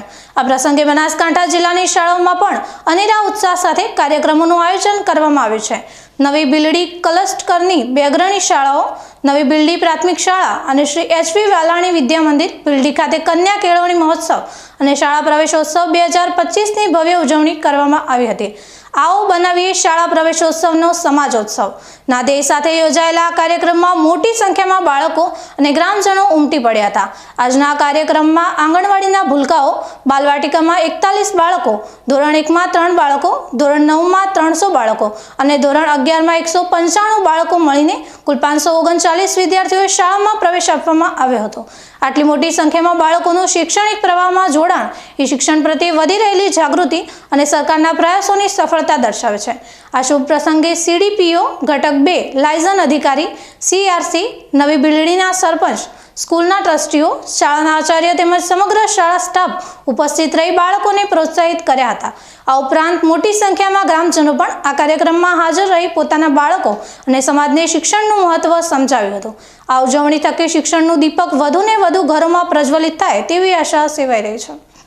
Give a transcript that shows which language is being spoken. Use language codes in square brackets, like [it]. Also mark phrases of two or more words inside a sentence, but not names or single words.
[gu] આ પ્રસંગે બનાસકાંઠા જિલ્લાની શાળાઓમાં પણ અનેરા ઉત્સાહ સાથે કાર્યક્રમોનું આયોજન કરવામાં આવ્યું છે। નવી બિલડી ક્લસ્ટરની બે અગ્રણી શાળાઓ નવી બિલડી પ્રાથમિક શાળા અને શ્રી એચ.વી. વાલાણી વિદ્યા મંદિર બિલડી ખાતે કન્યા કેળવણી મહોત્સવ અને શાળા પ્રવેશોત્સવ 2025ની ભવ્ય ઉજવણી કરવામાં આવી હતી। આઓ બનાવીએ શાળા પ્રવેશોત્સવનો સમાજોત્સવ ના દેશ સાથે યોજાયેલા આ કાર્યક્રમમાં મોટી સંખ્યામાં બાળકો અને ગ્રામજનો ઉમટી પડ્યા હતા। આજના કાર્યક્રમમાં આંગણવાડીના ભૂલકાઓ, બાલવાટિકામાં 41 બાળકો, ધોરણ 1 માં 3 બાળકો, ધોરણ 9 માં 300 બાળકો અને ધોરણ 11 માં 195 બાળકો મળીને કુલ 539 વિદ્યાર્થીઓએ શાળામાં પ્રવેશ આપવામાં આવ્યો હતો। આટલી મોટી સંખ્યામાં બાળકોનું શૈક્ષણિક પ્રવાહમાં જોડાણ એ શિક્ષણ પ્રત્યે વધી રહેલી જાગૃતિ અને સરકારના પ્રયાસોની સફલતા દર્શાવે છે। આ શુભ પ્રસંગે સીડીપીઓ ઘટક 2 લાયઝન અધિકારી, સીઆરસી, નવી બિલડીના સરપંચ, સ્કૂલના ટ્રસ્ટીઓ, શાળાના આચાર્ય તેમજ સમગ્ર શાળા સ્ટાફ ઉપસ્થિત રહી બાળકોને પ્રોત્સાહિત કર્યા હતા। આ ઉપરાંત મોટી સંખ્યામાં ગ્રામજનો પણ આ કાર્યક્રમમાં હાજર રહી પોતાના બાળકો અને સમાજને શિક્ષણનું મહત્વ સમજાવ્યું હતું। આ ઉજવણી થકી શિક્ષણનું દીપક વધુને વધુ ઘરોમાં પ્રજ્વલિત થાય તેવી આશા સેવાઈ રહી છે।